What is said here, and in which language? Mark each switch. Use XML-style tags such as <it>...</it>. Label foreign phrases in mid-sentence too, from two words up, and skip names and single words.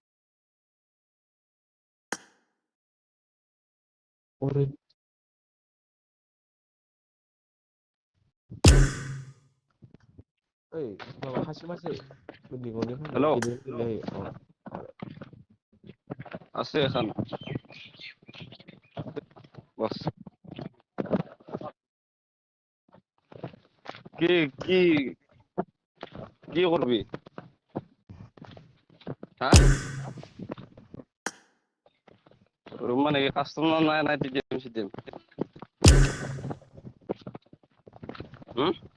<brx>ओरै ओइ माबा खासे मासे लिंहरनो फायनो हेलौ गेलेनो</brx> <bn>আছে এখন বস কি কি কি করবি হ্যাঁ রুম মানে কাস্টমার নাই নাই দিম সিদিম হুম</bn>